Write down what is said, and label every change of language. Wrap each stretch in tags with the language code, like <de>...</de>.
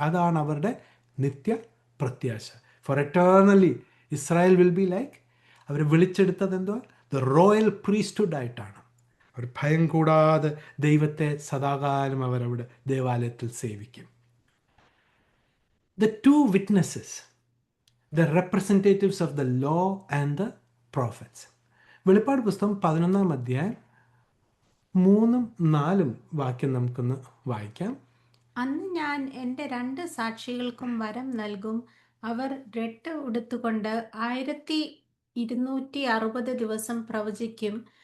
<ml>അതാണ് അവരുടെ നിത്യ പ്രത്യാശ.</ml> <en>for eternally Israel will be like,</en> <ml>അവർ വിളിച്ചെടുത്തത് എന്തുവാ? ദ റോയൽ പ്രീസ്റ്റ്ഹുഡ് ആയിട്ടാണ്. അവർ ഭയം കൂടാതെ ദൈവത്തെ സദാകാലം അവരവിടെ ദേവാലയത്തിൽ സേവിക്കും.</ml> <en>The two witnesses, the representatives of the law and the prophets.</en> <ml>വെളിപ്പാട് പുസ്തകം 11-ാം അധ്യായം 3-4 വാക്യം നമുക്കൊന്ന് വായിക്കാം. അന്ന് ഞാൻ എൻ്റെ 2 സാക്ഷികൾക്കും വരം നൽകും. അവർ രട്ട് ഉടുത്തുകൊണ്ട് 1260 ദിവസം പ്രവചിക്കും.</ml>